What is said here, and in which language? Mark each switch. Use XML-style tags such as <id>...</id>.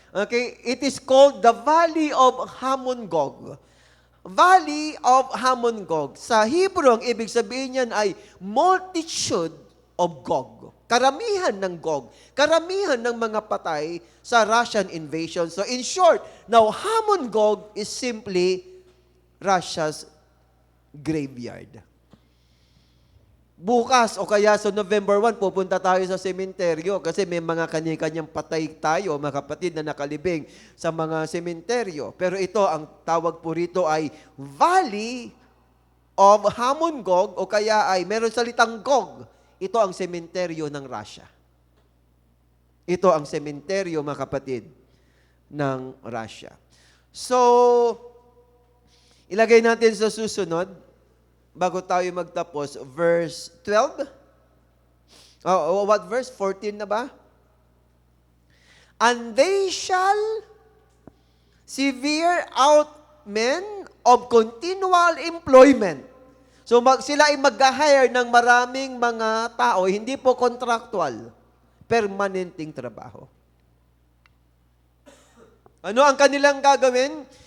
<en>Okay, it is called the Valley of Hamon-Gog. Valley of Hamon-Gog.</en> <tl>Sa Hebrew, ang ibig sabihin niyan ay</tl> <en>multitude of Gog.</en> <tl>Karamihan ng Gog. Karamihan ng mga patay sa Russian invasion.</tl> <en>So in short, now Hamon-Gog is simply Russia's graveyard.</en> <tl>Bukas o kaya sa November 1, pupunta tayo sa sementeryo kasi may mga kanya-kanyang patay tayo, mga kapatid na nakalibing sa mga sementeryo. Pero ito, ang tawag po rito ay Valley of Hamon-Gog o kaya ay meron salitang Gog. Ito ang sementeryo ng Russia. Ito ang sementeryo, mga kapatid, ng Russia. So, ilagay natin sa susunod, bago tayo magtapos, verse 12.</tl> <en>What verse?</en> <tl>14 na ba?</tl> <en>And they shall sever out men of continual employment.</en> <tl>So sila ay mag-hire ng maraming mga tao, hindi po contractual, permanenteng trabaho. Ano ang kanilang gagawin?</tl>